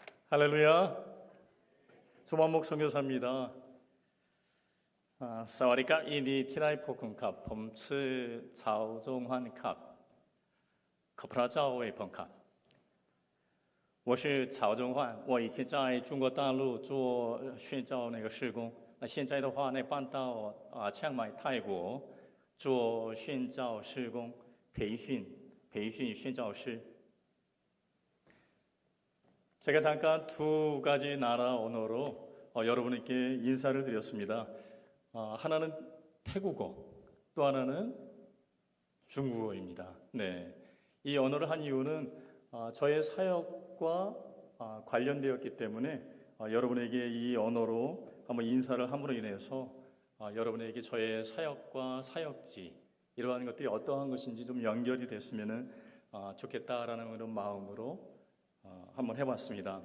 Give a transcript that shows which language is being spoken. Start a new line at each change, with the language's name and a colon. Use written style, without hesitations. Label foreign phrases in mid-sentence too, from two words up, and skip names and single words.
Korean: 할렐루야. 조만목 선교사입니다.
Thai: สวัสดีครับยินดีที่ได้พบคุณครับผมชื่อชาวจงฮันครับขอพระเจ้าอวยพรครับ
Chinese: 我是曹中焕，我以前在中国大陆做宣教事工，那现在的话呢搬到清迈泰国做宣教事工培训宣教师。
Korean: 제가 잠깐 두 가지 나라 언어로 여러분께 인사를 드렸습니다. 하나는 태국어, 또 하나는 중국어입니다. 네, 이 언어를 한 이유는 저의 사역과 관련되었기 때문에 여러분에게 이 언어로 한번 인사를 함으로 인해서 여러분에게 저의 사역과 사역지 이러한 것들이 어떠한 것인지 좀 연결이 됐으면 좋겠다라는 그런 마음으로 한번 해봤습니다.